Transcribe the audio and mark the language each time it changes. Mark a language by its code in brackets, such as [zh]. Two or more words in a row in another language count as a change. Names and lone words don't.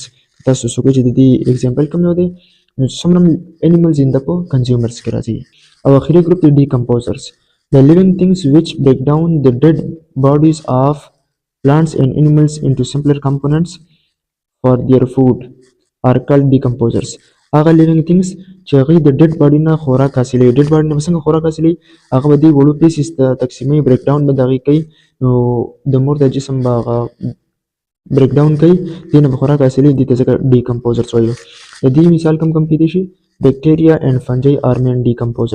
[ps] تاسو څوک چې د دې اگزامپل کوم یو دی نو څومره [en] animals in the consumers [ps] کې راځي. او اخري ګروپ دی decomposers. [en] The living things which break down the dead bodies of plants and animals into simpler components for their food are called decomposers. [ps] هغه [en] living things [ps] چې هغوی د [en] dead body [ps] نه خوراک حاصلوي [en] dead body [ps] نه به څنګه خوراک حاصلوي هغه به دوی وړو پیسز ته تقسیموي [en] break down [ps] به د هغې کوي نو د مور د جسم به هغه [en] break down [ps] کوي دې نه به خوراک حاصلوي دې ته ځکه ډیکمپوزرز وایو. د دې مثال کم کیدای شي [en] bacteria and fungi are main decomposers.